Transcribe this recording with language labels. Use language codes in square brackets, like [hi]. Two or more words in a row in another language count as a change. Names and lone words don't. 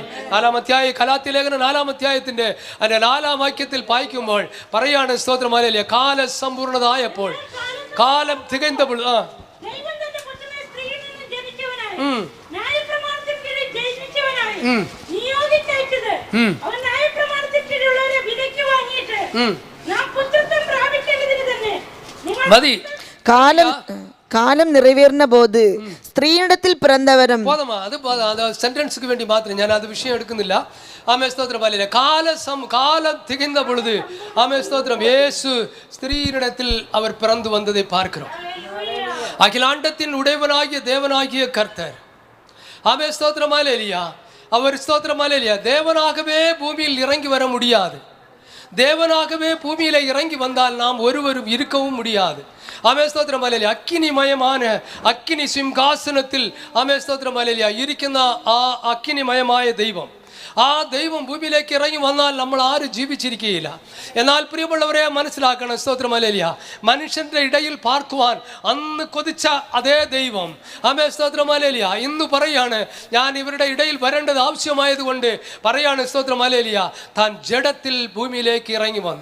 [ml] 4-ാം ഗലാത്യ ലേഖനം 4-ാം അധ്യായത്തിന്റെ 4-ാം വാക്യത്തിൽ വായിക്കുമ്പോൾ പറയാണ് സ്തോത്രം ഹല്ലേലൂയ കാല സമ്പൂർണത ആയപ്പോൾ കാലം തികഞ്ഞപ്പോൾ മതി. കാലം നിറവേറുന്ന പോത് സ്ത്രീയിടത്തിൽ പിറന്നവരും പോതമാ. അത് സെന്റൻസിന് വേണ്ടി മാത്രം ഞാൻ അത് വിഷയം എടുക്കുന്നില്ല. ആമേ സ്തോത്രം ഹല്ലേലൂയ. കാലം തികഞ്ഞ പൊழுது ആമേ സ്തോത്രം യേശു സ്ത്രീയിടത്തിൽ [ta] அவர் பிறந்து வந்ததை பார்க்கிறோம். அகிலாண்டத்தின் உடையவனாகிய தேவனாகிய கர்த்தர் ஆமே ஸ்தோத்திரம் ஹல்லேலூய அவர் ஸ்தோத்திரம் ஹல்லேலூய தேவனாகவே பூமியில் இறங்கி வர முடியாது. தேவனாகவே பூமியில இறங்கி வந்தால் நாம் ஒருவரும் இருக்கவும் முடியாது. ஆமே ஸ்தோத்திரம் ஹல்லேலூயா. [ml] അഗ്നിമയமான അഗ്നി സിംഹാസനത്തിൽ ആമേ സ്തോത്രം ഹല്ലേലൂയ ഇരിക്കുന്ന ആ അഗ്നിമയമായ ദൈവം ആ ദൈവം ഭൂമിയിലേക്ക് ഇറങ്ങി വന്നാൽ നമ്മൾ ആരും ജീവിച്ചിരിക്കുകയില്ല. എന്നാൽ പ്രിയമുള്ളവരെ മനസ്സിലാക്കണം സ്തോത്രം ഹല്ലേലൂയ മനുഷ്യന്റെ ഇടയിൽ പാർക്കുവാൻ അന്ന് കൊതിച്ച അതേ ദൈവം ആമേ സ്തോത്രം ഹല്ലേലൂയ ഇന്ന് പറയാണ് ഞാൻ ഇവരുടെ ഇടയിൽ വരേണ്ടത് ആവശ്യമായതുകൊണ്ട് പറയാണ് സ്തോത്രം ഹല്ലേലൂയ താൻ ജഡത്തിൽ ഭൂമിയിലേക്ക് ഇറങ്ങി വന്നു.